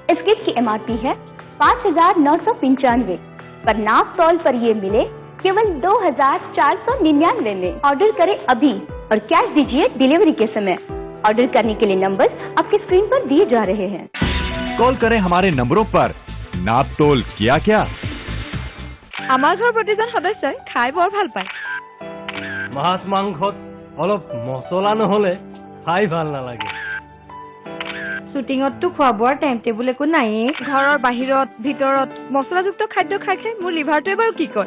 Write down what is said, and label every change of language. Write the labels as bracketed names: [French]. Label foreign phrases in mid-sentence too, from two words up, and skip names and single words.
[Hindi] इस किट की MRP है 5,995, पर नाप तौल पर ये मिले केवल 2,499 में। ऑर्डर करें अभी और कैश दीजिए डिलीवरी के समय। ऑर्डर करने के लिए नंबर आपके स्क्रीन पर दिए जा रहे हैं। कॉल करें हमारे नंबरों पर। नाप तोल किया क्या? [Assamese] আমাৰ ঘৰৰ প্ৰতিজন সদস্যই খাই বৰ ভাল পায়। মাছ মাংসত অলপ মছলা নহলে খাই ভাল নালাগে। শ্বুটিঙততো খোৱা বোৱাৰ [English] time table [Assamese] একো নাইয়ে। ঘৰৰ বাহিৰত ভিতৰত মছলাযুক্ত খাদ্য খাই খাই মোৰ লিভাৰটোৱে বাৰু কি কয়?